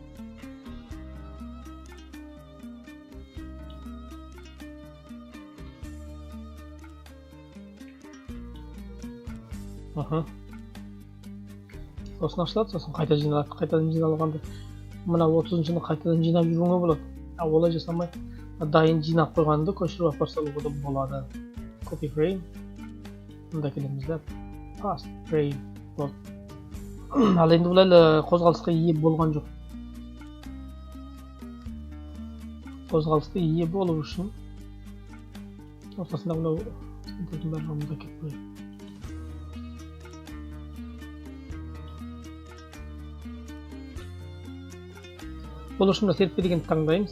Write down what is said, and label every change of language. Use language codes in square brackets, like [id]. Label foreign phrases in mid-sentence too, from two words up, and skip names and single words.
[kk] Сосын ашылады, сосын қайта жиналады. Қайтадан жиналғанда мына 30-шыны қайтадан жинап жүруіңе болады. Олай жасамай, дайын жинап қойғанды көшіріп апарып салуға да болады. [en] Copy frame. [kk] Мұнда келеміз де [en] paste frame [kk] болды. Ал енді бұл әлі қозғалысқа ие болған жоқ. Қозғалысқа ие болу үшін ортасында мынау сентердің бәрін мұнда келіп қойып. Бұл үшін серіппе дегенді таңдаймыз.